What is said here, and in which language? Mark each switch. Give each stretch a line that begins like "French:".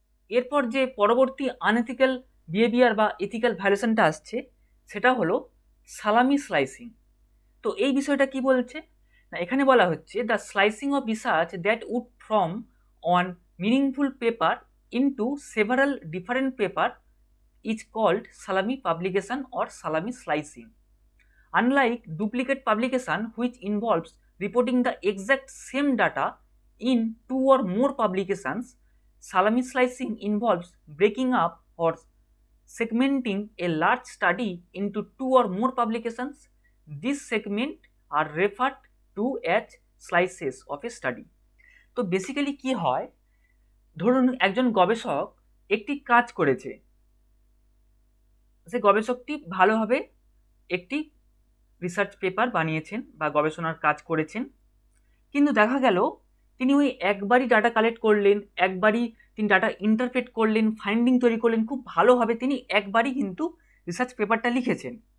Bangla: এরপর যে পরবর্তী আনএথিক্যাল বিহেভিয়ার বা এথিক্যাল ভায়োলেশনটা আসছে সেটা হলো সালামি স্লাইসিং। তো এই বিষয়টা কি বলছে না, এখানে বলা হচ্ছে
English: The slicing of research that would from on meaningful paper into several different paper is called salami publication or salami slicing. Unlike duplicate publication which involves reporting the exact same data in two or more publications, salami slicing involves breaking up or segmenting a large study into two or more publications. These segments are referred to as slices of a study.
Bangla: তো basically কি হয়, ধরুন একজন গবেষক একটি কাজ করেছে, সে গবেষকটি ভালোভাবে একটি রিসার্চ পেপার বানিয়েছেন বা গবেষণার কাজ করেছেন, কিন্তু দেখা গেল তিনি ওই একবারই ডাটা কালেক্ট করলেন, একবারই তিনি ডাটা ইন্টারপ্রেট করলেন, ফাইন্ডিং তৈরি করলেন, খুব ভালোভাবে তিনি একবারই কিন্তু রিসার্চ পেপারটা লিখেছেন।